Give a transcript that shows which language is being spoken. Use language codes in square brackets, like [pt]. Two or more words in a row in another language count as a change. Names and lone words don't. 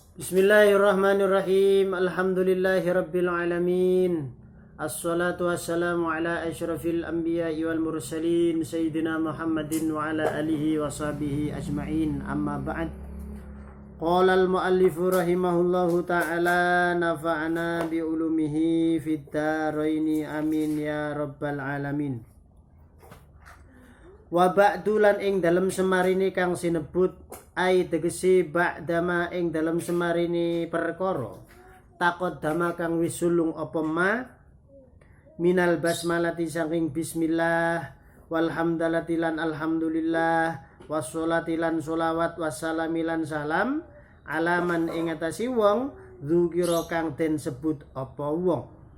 [ar] بسم الله الرحمن الرحيم. الحمد لله رب العالمين. والصلاة والسلام على أشرف الأنبياء والمرسلين سيدنا محمد وعلى آله وصحبه أجمعين. أما بعد. قال المؤلف رحمه الله تعالى نفعنا بعلومه في الدارين آمين يا رب العالمين. وبعد [jv] lan ing dalem semarini kang sinebut ai tegesi ba'dama ing dalem semarini perkara taqaddama kang wis sulung apa [ar] ما من البسملة [jv] saking bismillah walhamdalati lan alhamdulillah wassolati lan sholawat wassalami lan salam alaman ing atasi wong dzukira kang den sebut apa wong.